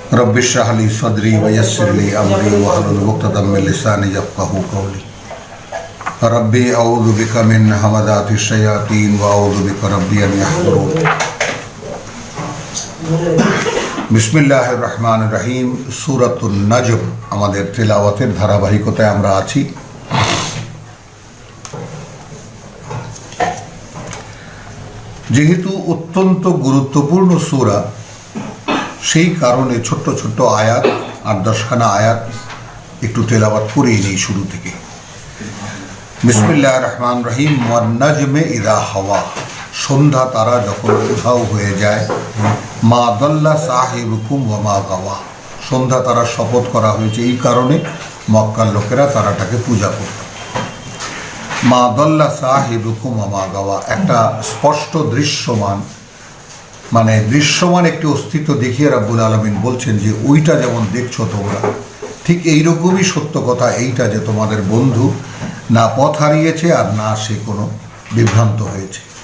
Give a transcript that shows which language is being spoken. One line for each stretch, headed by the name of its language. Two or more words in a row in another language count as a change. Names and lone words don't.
Arabic: رب اشرح لي صدري ويسر لي أمري واحلل عقدة من لساني يفقهوا قولي. رب أعوذ بك من همزات الشياطين وأعوذ بك رب أن يحضرون. بسم الله الرحمن الرحيم.
Bangla: সূরাতুন নাজম আমাদের তিলাওয়াতের ধারাবাহিকতায় আমরা আছি। যেহেতু অত্যন্ত গুরুত্বপূর্ণ সূরা সেই কারণে ছোট্ট ছোট্ট আয়াত ৮-১০খানা আয়াত একটু তেলাওয়াত করেই নেই শুরু থেকে।
Arabic: بسم الله الرحمن الرحيم. والنجم إذا هوى,
Bangla: সন্ধ্যা তারা যখন উধাও হয়ে যায়।
Arabic: ما ضل صاحبكم وما غوى,
Bangla: সন্ধ্যা তারা শপথ করা হয়েছে এই কারণে মক্কার লোকেরা তারাটাকে পূজা করত।
Arabic: ما ضل صاحبكم وما غوى,
Bangla: একটা স্পষ্ট দৃশ্যমান মানে দৃশ্যমান একটি অস্তিত্ব দেখিয়ে
Arabic: رب العالمين
Bangla: বলছেন যে ওইটা যেমন দেখছো তোমরা, ঠিক এইরকমই সত্য কথা এইটা যে তোমাদের বন্ধু না পথ হারিয়েছে আর না সে কোনো বিভ্রান্ত হয়েছে।